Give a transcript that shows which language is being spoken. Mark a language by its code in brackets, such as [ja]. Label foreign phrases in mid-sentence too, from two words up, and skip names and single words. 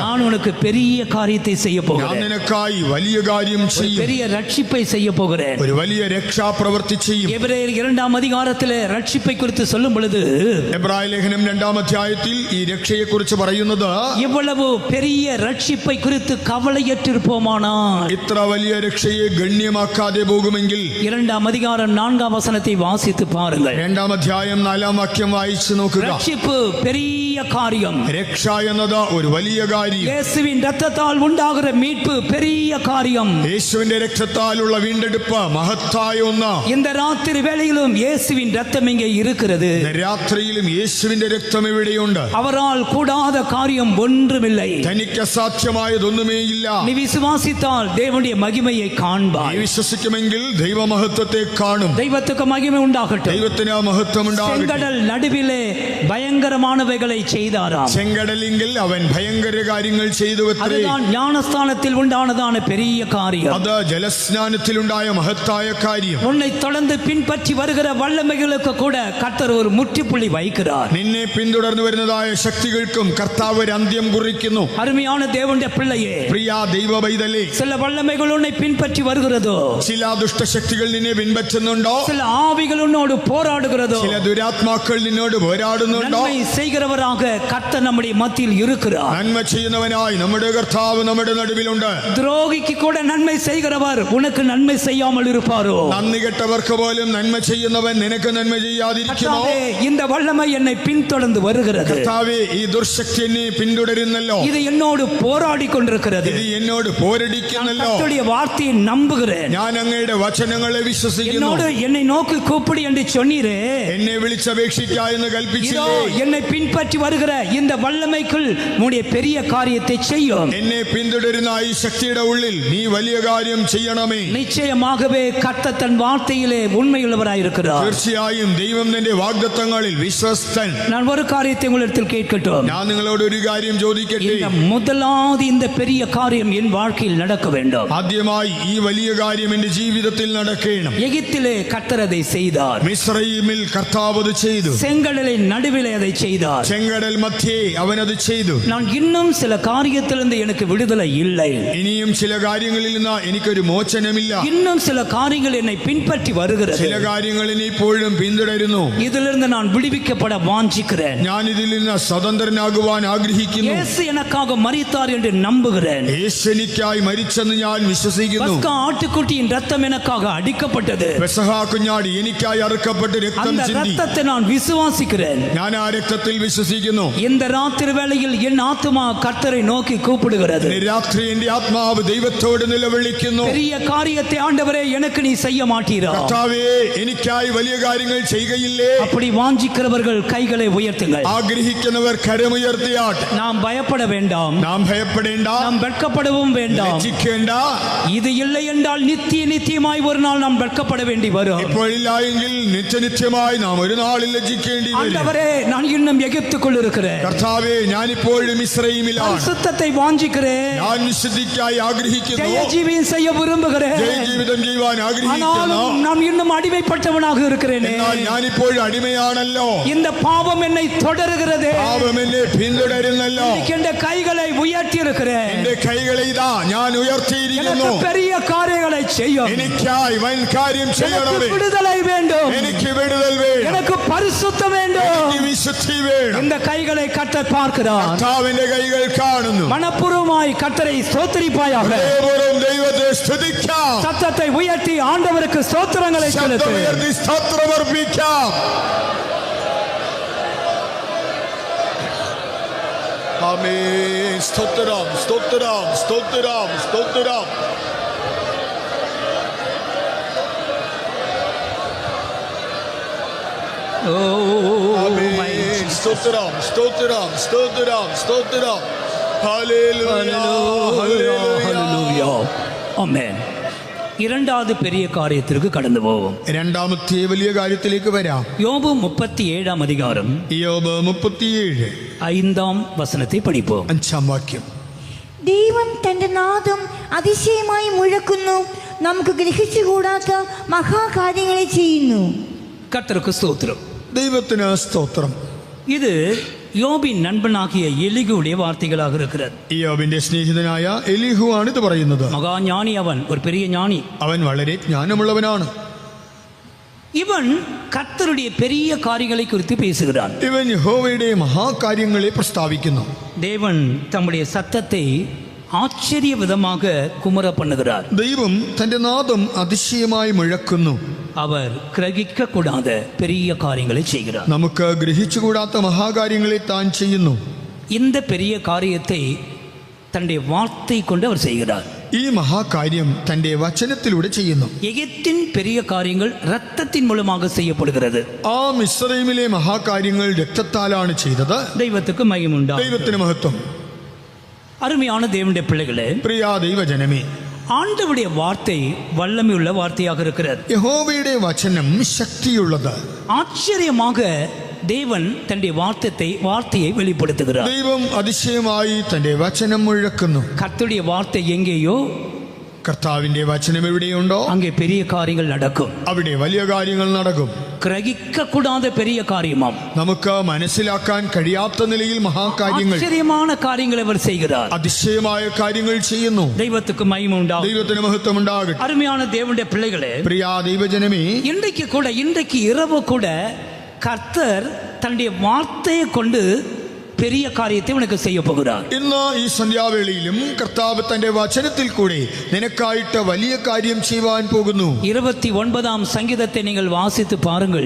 [ta] நான் உனக்கு பெரிய காரியத்தை செய்ய [ml] ഞാൻ [ta] போகிறேன். [ml] നിനക്കായി വലിയ കാര്യം ചെയ്യും. [ta] பெரிய ரட்சிப்பை செய்ய போகிறேன். [ml] ഒരു വലിയ രക്ഷാപ്രവൃത്തി ചെയ്യും. [ta] எபிரேயர் 2ஆம் அதிகாரத்திலே ரட்சிப்பை குறித்து சொல்லும் பொழுது [ml] എബ്രായ ലേഖനം 2-ാം അധ്യായത്തിൽ ഈ രക്ഷയെ കുറിച്ച് പറയുന്നത്, [ta] இவ்வளவு பெரிய ரட்சிப்பை குறித்து கவலையற்றிருப்போமானால் [ml] ഇത്ര വലിയ രക്ഷയെ ഗണ്യമാക്കാതെ പോകുമെങ്കിൽ [ta] 2ஆம் அதிகாரம் 4ஆம் வசனத்தை வாசித்து பாருங்கள். [ml] 2-ാം അധ്യായം 4-ാം വാക്യം വായിച്ചു നോക്കുക. [ta] ரட்சிப்பு பெரிய காரியம். [ml] രക്ഷ എന്നത് ഒരു വലിയ കാര്യം. [ta] இயேசுவின் இரத்தத்தால் உண்டாகிற மீட்பு பெரிய காரியம். [ml] യേശുവിന്റെ രക്തത്താലുള്ള വീണ്ടെടുപ്പ് മഹത്തായ ഒന്ന്. [ta] இந்த ராத்திரி வேளையிலும் இயேசுவின் இரத்தம் இங்கே இருக்கிறது. [ml] രാത്രിയിലും യേശുവിന്റെ രക്തം ഇവിടെയുണ്ട്. [ta] அவரால் கூடாத காரியம் ஒன்றுமில்லை. [ml] തനിക്ക് അസാധ്യമായതൊന്നുമേയില്ല. [ta] நீ விசுவாசித்தால் தேவனுடைய மகிமையை [ml] നീ [ta] காண்பாய். [ml] വിശ്വസിക്കുമെങ്കിൽ ദൈവമഹത്വത്തെ കാണും. [ta] தெய்வத்துக்கு மகிமை உண்டாகட்டும். [ml] ദൈവത്തിന് ആ മഹത്വം ഉണ്ടാകട്ടെ. [ta] செங்கடல் நடுவிலே பயங்கரமானவைகளை செய்தாராம். [ml] ചെങ്കടലിങ്കിൽ അവൻ ഭയങ്കര കാര്യങ്ങൾ ചെയ്തു. [ta] அதுதான் ஞானஸ்தானத்தில் உண்டானதான பெரிய காரியம். [ml] അത് ജലസ്നാനത്തിലുണ്ടായ മഹത്തായ കാര്യം. [ta] உன்னை தொடர்ந்து பின்பற்றி வருகிற வல்லமைகளுக்கு கூட கர்த்தர் ஒரு முற்றுப்புள்ளி வைக்கிறார். [ml] നിന്നെ പിന്തുടർന്നു വരുന്നതായ ശക്തികൾക്കും കർത്താവ് ഒരു അന്ത്യം കുറിക്കുന്നു. [ta] அருமையான தேவனுடைய பிள்ளையே, [ml] പ്രിയ ദൈവ പൈതലേ, [ta] சில வல்லமைகள் உன்னை பின்பற்றி வருகிறதோ, [ml] ചില ദുഷ്ടശക്തികൾ നിന്നെ പിൻപറ്റുന്നുണ്ടോ? [ta] சில ஆவிகள் உன்னோடு போராடுகிறதோ, [ml] ചില ദുരാത്മാക്കൾ നിന്നോട് പോരാടുന്നുണ്ടോ? [ta] நன்மை செய்கிறவராக கர்த்தர் நம்முடைய மத்தியில் இருக்கிறார். [ml] നന്മ ചെയ്യുന്നവനായി നമ്മുടെ കർത്താവ് നമ്മുടെ നടുവിലുണ്ട്. [ta] துரோகிக்கு கூட நன்மை செய்கிறவர் உனக்கு நன்மை செய்யாமல் இருப்பாரோ? [ml] നന്ദി കെട്ടവർക്ക് പോലും നന്മ ചെയ്യുന്നവൻ നിനക്ക് നന്മ ചെയ്യാതിരിക്കുമോ? [ta] கர்த்தாவே, இந்த வல்லமை என்னை பின்தொடர்ந்து வருகிறது. [ml] കർത്താവേ, ഈ ദുർശക്തി എന്നെ പിന്തുടരുന്നല്ലോ. [ta] இது என்னோடு போராடி கொண்டிருக்கிறது. [ml] ഇത് എന്നോട് പോരടിക്കുന്നല്ലോ. [ta] கர்த்தருடைய வார்த்தையை நம்புகிறேன். [ml] ഞാൻ അങ്ങയുടെ വചനങ്ങളെ വിശ്വസിക്കുന്നു. [ta] என்னோடு என்னை நோக்கி கூப்பிடு என்று சொன்னீரே. [ml] എന്നെ വിളിച്ചപേക്ഷിക്ക എന്ന് [ta] இதோ [ml] കൽപ്പിച്ചില്ലേ? [ta] என்னை பின்பற்றி வருகிற இந்த வல்லமைக்குள் உன்னுடைய பெரிய காரியத்தை செய்யும். [ml] എന്നെ പിന്തുടരുന്ന ഈ ശക്തിയുടെ ഉള്ളിൽ നീ വലിയ കാര്യം ചെയ്യണമേ. [ta] நிச்சயமாகவே கர்த்தர் தன் வார்த்தையிலே உண்மையுள்ளவராயிருக்கிறார். [ml] തീർച്ചയായും ദൈവം തന്റെ വാഗ്ദത്തങ്ങളിൽ വിശ്വസ്തൻ. [ta] நான் ஒரு காரியத்தை உங்களிடத்தில் கேட்கட்டும். [ml] ഞാൻ നിങ്ങളോട് ഒരു കാര്യം ചോദിക്കട്ടെ. [ta] இந்த முதலாவது இந்த பெரிய காரியம் என் வாழ்க்கையில் நடக்க வேண்டும். [ml] ആദ്യമായി ഈ വലിയ കാര്യം എന്റെ ജീവിതത്തിൽ നടക്കണം. [ta] எகிப்திலே கர்த்தர் அதை செய்தார். [ml] മിസ്രയീമിൽ കർത്താവ് അത് ചെയ്തു. [ta] செங்கடலின் நடுவிலே அதை செய்தார். [ml] ചെങ്കടൽ മധ്യേ അവൻ അത് ചെയ്തു. [ta] நான் இன்னும் சில காரியத்திலிருந்து எனக்கு விடுதலை இல்லை. [ml] ഇനിയും ചില കാര്യങ്ങളിൽ നിന്ന് എനിക്കൊരു മോചനമില്ല. [ta] இன்னும் சில காரியங்கள் என்னை பின்பற்றி வருகிறது. [ml] ചില കാര്യങ്ങൾ എന്നെ ഇപ്പോഴും പിന്തുടരുന്നു. [ta] இதிலிருந்து நான் விடுவிக்கப்பட வாஞ்சிக்கிறேன். [ml] ഞാൻ ഇതിൽ നിന്ന് സ്വതന്ത്രനാകുവാൻ ആഗ്രഹിക്കുന്നു. [ta] இயேசு எனக்காக மரித்தார் என்று நம்புகிறேன். [ml] യേശു എനിക്കായി മരിച്ചെന്ന് ഞാൻ വിശ്വസിക്കുന്നു. [ta] பஸ்கா ஆட்டுக்குட்டியின் ரத்தம் எனக்காக அடிக்கப்பட்டது. [ml] പെസഹ കുഞ്ഞാടി എനിക്കായി അറുക്കപ്പെട്ട് രക്തം [ta] அந்த [ml] ചിന്തി. [ta] ரத்தத்தை நான் விசுவாசிக்கிறேன். [ml] ഞാൻ ആ രക്തത്തിൽ വിശ്വസിക്കുന്നു. [ta] இந்த ராத்திரி வேளையில் என் ஆத்துமா கர்த்தரை நோக்கி கூப்பிடுகிறது. [ml] രാത്രി എന്റെ ആത്മാവ് ദൈവത്തോട് നിലവിളിക്കുന്നു. [ta] பெரிய காரியத்தை ஆண்டவரே எனக்கு நீ செய்ய மாட்டீரா? [ml] കർത്താവേ, എനിക്കായി വലിയ കാര്യങ്ങൾ ചെയ്യുകയില്ലേ? [ta] அப்படி வாஞ்சிக்கிறவர்கள் கைகளை உயர்த்துங்கள். [ml] ആഗ്രഹിക്കുന്നവർ കരമുയർത്തിയാട്ടെ. [ta] நாம் பயப்பட வேண்டாம். [ml] നാം ഭയപ്പെടേണ്ട, [ta] நாம் வெட்கப்படவும் வேண்டாம். [ml] ലജ്ജിക്കേണ്ട. [ta] இது இல்லை என்றால் நித்தியமாய் ஒரு நாள் நாம் வெட்கப்பட வேண்டி வரும். [ml] ഇപ്പോഴില്ല എങ്കിൽ നിത്യനിത്യമായി നാം ഒരു നാളിൽ ലജ്ജിക്കേണ്ടി വരും. [ta] ஆண்டவரே, நான் இன்னும் எகிப்துக்குள் இருக்கிறேன். [ml] കർത്താവേ, ഞാനിപ്പോഴും ഇസ്രായേലിലാണ്. [ta] பரிசுத்தத்தை வாஞ்சிக்கிறேன். [ml] ഞാൻ വിശുദ്ധിക്കായി ആഗ്രഹിക്കുന്നു. [ta] ஜெயஜீவியம் செய்ய விரும்புகிறேன். [ml] ജയജീവിതം ചെയ്യുവാൻ ആഗ്രഹിക്കുന്നു. [ta] ஆனாலும் நான் இன்னும் அடிமைப்பட்டவனாக இருக்கிறேனே. [ml] എന്നാൽ ഞാനിപ്പോഴും അടിമയാണല്ലോ. [ta] இந்த பாவம் என்னை தொடരുகிறதே. [ml] പാപം എന്നെ പിന്തുടരുന്നല്ലോ. [ta] என் கைகளை உயர்த்தி இருக்கிறேன். [ml] എന്റെ കൈകളെ ഇതാ ഞാൻ ഉയർത്തിയിരിക്കുന്നു. [ta] எனக்கு பெரிய காரியங்களை செய்யும். [ml] എനിക്കായി വൻ കാര്യം [ta] எனக்கு [ml] ചെയ്യണമേ. [ta] விடுதலை வேண்டும். [ml] എനിക്ക് വിടുതൽ വേണം. [ta] எனக்கு பரிசுத்தம் வேண்டும். [ml] എനിക്ക് വിശുദ്ധി വേണം. [ta] இந்த கைகளை கர்த்தர் பார்க்கிறார். [ml] കർത്താവിന്റെ കൈകൾ കാണുന്നു. [ta] மனப்பூர்வமாய் கர்த்தரை ஸ்தோத்திரிப்பாயாக. [ml] ഹൃദയപൂർവ്വം ദൈവത്തെ സ്തുതിക്കാം. [ta] சத்தத்தை உயர்த்தி ஆண்டவருக்கு ஸ்தோத்திரங்களை செலுத்து. [ml] ശബ്ദമുയർത്തി സ്തോത്രമർപ്പിക്കാം. ആമേൻ. സ്തോത്രം, സ്തോത്രം, സ്തോത്രം, സ്തോത്രം. ആമേൻ. സ്തോത്രം, സ്തോത്രം, സ്തോത്രം, സ്തോത്രം. ഹല്ലേലൂയ, ഹല്ലേലൂയ. [ta] ஆமென். இரண்டாவது பெரிய காரியத்திற்கு கடந்து போவோம். [ml] രണ്ടാമത്തെ വലിയ കാര്യത്തിലേക്ക് വരാം. [ta] யோபு 37 அதிகாரம் [ml] യോബ് 37 [ta] 5 வசனத்தை படிப்போம். [ml] 5 വാക്യം. ദൈവം തന്റെ നാദം അതിശയമായി മുഴക്കുന്നു, നമുക്ക് ഗ്രഹിച്ചുകൂടാത്ത മഹാകാര്യങ്ങളെ ചെയ്യുന്നു. [ta] கர்த்தருக்கு ஸ்தோத்திரம். [ml] ദൈവത്തിന് സ്തോത്രം. [ta] இது யோபின் நண்பனாகிய எலிகுடைய வார்த்தைகளாக இருக்கிறது. [ml] യോബിന്റെ സ്നേഹിതനായ എലീഹു ആണ് ഇത് പറയുന്നത്. [ta] மகா ஞானி அவன், ஒரு பெரிய ஞானி. [ml] അവൻ വളരെ ജ്ഞാനമുള്ളവനാണ്. [ta] இவன் கர்த்தருடைய பெரிய காரியங்களை குறித்து பேசுகிறான். [ml] ഇവൻ യഹോവയുടെ മഹാകാര്യങ്ങളെ പ്രസ്താവിക്കുന്നു. [ta] தேவன் தம்முடைய சத்தத்தை ஆச்சரிய விதமாக குமர பண்ணுகிறார். [ml] ദൈവം തന്റെ നാദം അതിശയമായി മുഴക്കുന്നു. [ta] அவர் கிரகிக்க கூடாத பெரிய காரியங்களை செய்கிறார். [ml] നമുക്ക് ഗ്രഹിച്ചുകൂടാത്ത മഹാകാര്യങ്ങളെ താൻ ചെയ്യുന്നു. [ta] இந்த பெரிய காரியத்தை தன்னுடைய வார்த்தை கொண்டு அவர் செய்கிறார். [ml] ഈ മഹാകാര്യം തന്റെ വചനത്തിലൂടെ ചെയ്യുന്നു. [ta] எகிப்தின் பெரிய காரியங்கள் இரத்தத்தின் மூலமாக செய்யப்படுகிறது. [ml] ആ മിസ്രയീമിലെ മഹാകാര്യങ്ങൾ രക്തത്താലാണ് ചെയ്തത്. [ta] தெய்வத்துக்கு மகிமுண்டா. [ml] ദൈവത്തിന് മഹത്വം. [ta] அருமையான தேவனுடைய பிள்ளைகளே, [ml] പ്രിയ ദൈവജനമേ, [ta] ஆண்டவருடைய வார்த்தை வல்லமையுள்ள வார்த்தையாக இருக்கிறது. [ml] യഹോവയുടെ വചനം ശക്തിയുള്ളത്. [ta] ஆச்சரியமாக தேவன் தன்னுடைய வார்த்தையை வெளிப்படுத்துகிறார். [ml] ദൈവം അതിശയമായി തന്റെ വചനം മുഴക്കുന്നു. [ta] கர்த்தருடைய வார்த்தை எங்கேயோ [ml] കർത്താവിന്റെ വചനം എവിടെയുണ്ടോ [ta] அங்கே பெரிய காரியங்கள் நடக்கும். [ml] അവിടെ വലിയ കാര്യങ്ങൾ നടക്കും. [ta] கிரகிக்க கூடாத பெரிய காரியமாம். [ml] നമുക്ക് മനസ്സിലാക്കാൻ കഴിയാത്ത നിലയിൽ മഹാകാര്യങ്ങൾ, [ta] ஆச்சரியமான காரியங்களை அவர் செய்கிறார். [ml] അതിശയമായ കാര്യങ്ങൾ ചെയ്യുന്നു. [ta] தெய்வத்துக்கு மகிமை உண்டாகும். [ml] ദൈവത്തിന് മഹത്വം ഉണ്ടാകട്ടെ. [ta] அருமையான தேவனுடைய பிள்ளைகளே, [ml] പ്രിയ ദൈവജനമേ, [ta] இன்றைக்கு இரவு கூட கர்த்தர் தன்னுடைய வார்த்தையை கொண்டு பெரிய காரியத்தை உனக்கு செய்ய போகிறார். [ml] ഇന്ന് ഈ സന്ധ്യാവേളയിലും കർത്താവ് തന്റെ വചനത്തിൽ കൂടെ നിനക്കായിട്ട് വലിയ കാര്യം ചെയ്യുവാൻ പോകുന്നു. [ta] 29ஆம் சங்கீதத்தை நீங்கள் வாசித்து பாருங்கள்.